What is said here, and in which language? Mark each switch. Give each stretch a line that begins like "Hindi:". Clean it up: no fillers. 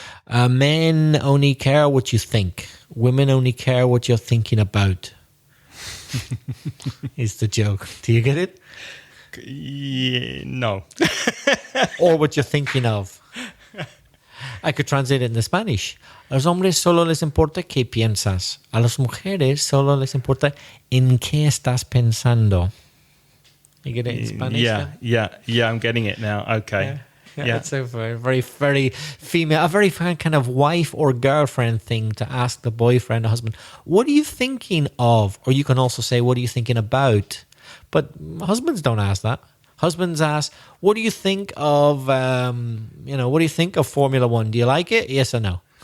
English: Men only care what you think. Women only care what you're thinking about. Is the joke. Do you get it? Yeah, no. Or what you're thinking of. I could translate it into Spanish.
Spanish: A los hombres solo les importa qué piensas. A las mujeres solo les importa en qué estás pensando.
English: You get it in Spanish? Yeah. I'm getting it now. Okay. Yeah. It's a very, very female, a very kind of wife or girlfriend thing to ask the boyfriend or husband, what are you thinking of? Or you can also say, what are you thinking about? But husbands don't ask that. Husbands ask, what do you think of, what do you think of Formula One? Do you like it? Yes or no?